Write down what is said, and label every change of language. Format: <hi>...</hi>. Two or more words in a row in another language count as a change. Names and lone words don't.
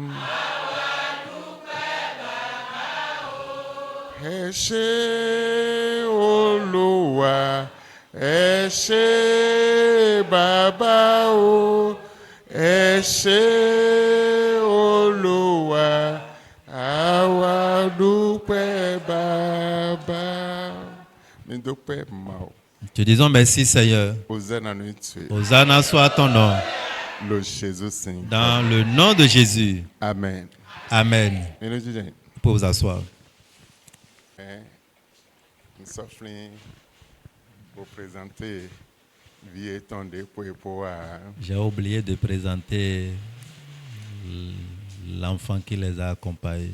<yo>Ẹ ṣé Olúwa, ẹ ṣé bàbá o, ẹ ṣé Olúwa, àwa dúpẹ́ bàbá. Mi dúpẹ́ ma o.</yo> <fr>Te disons merci Seigneur. Hosanna soit ton nom. Dans le nom de Jésus. Amen. Amen. Vous pouvez vous asseoir. J'ai oublié de présenter l'enfant qui les a accompagnés.</fr>